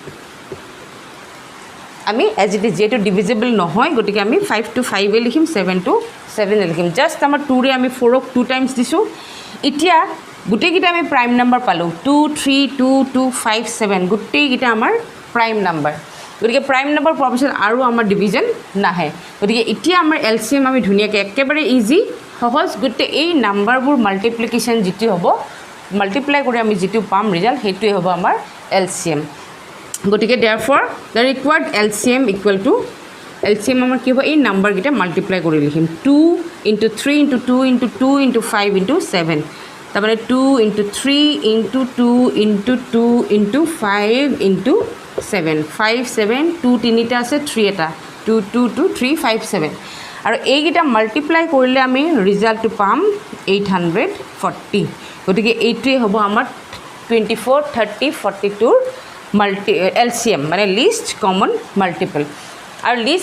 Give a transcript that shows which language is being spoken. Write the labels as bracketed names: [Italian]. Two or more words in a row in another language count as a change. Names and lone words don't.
[Assamese] আমি [English] as it is [Assamese] যেহেতু ডিভিজিবল নহয় গতিকে আমি 5 to 5 লিখিম 7 to 7 লিখিম জাষ্ট আমাৰ 2ৰে আমি 4ক 2 টাইমছ দিছোঁ এতিয়া গোটেইকেইটা আমি [English] prime number [Assamese] পালোঁ 2 3 2 2 5 7 গোটেইকেইটা আমাৰ [English] prime number [Assamese] গতিকে [English] prime number [Assamese] পোৱাৰ পিছত আৰু আমাৰ ডিভিজন নাহে গতিকে এতিয়া আমাৰ LCM আমি ধুনীয়াকৈ একেবাৰে ইজি সহজ গোটেই এই নম্বৰবোৰ মাল্টিপ্লিকেশ্যন যিটো হ'ব মাল্টিপ্লাই কৰি আমি যিটো পাম ৰিজাল্ট সেইটোৱে হ'ব আমাৰ LCM গতিকে [English] therefore the required LCM equal to LCM [Assamese] আমাৰ কি হ'ব এই নম্বৰকেইটা মাল্টিপ্লাই কৰি লিখিম 2 into 3 into 2 into 2 into 5 into 7 তাৰমানে 2 into 3 into 2 into 2 into 5 into 7 5 7 2 তিনিটা আছে 3 এটা 2 2 2 3 5 7 আৰু এইকেইটা মাল্টিপ্লাই কৰিলে আমি ৰিজাল্টটো পাম 840 গতিকে এইটোৱে হ'ব আমাৰ 24 30 42ৰ LCM মানে [English] least common multiple [Assamese] আৰু লিষ্ট